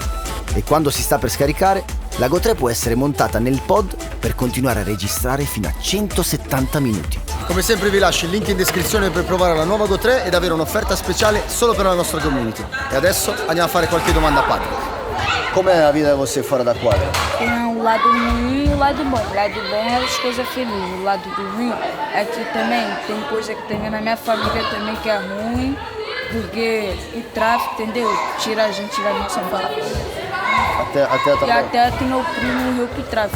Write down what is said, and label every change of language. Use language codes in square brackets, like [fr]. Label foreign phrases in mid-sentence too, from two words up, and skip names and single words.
[it] E quando si sta per scaricare, la GoTre può essere montata nel pod per continuare a registrare fino a 170 minuti. Come sempre vi lascio il link in descrizione per provare la nuova GoTre ed avere un'offerta speciale solo per la nostra community. E adesso andiamo a fare qualche domanda a Patrick. Com'è la vita di [pt] você fora da quadra? Tem um lado ruim e um lado bom. O lado bom é as coisas felizes. O lado ruim é que também tem coisa que tem na minha família também que é ruim. Porque o tráfico, entendeu? Tira a gente da nossa família. E até que meu primo morreu pro tráfico.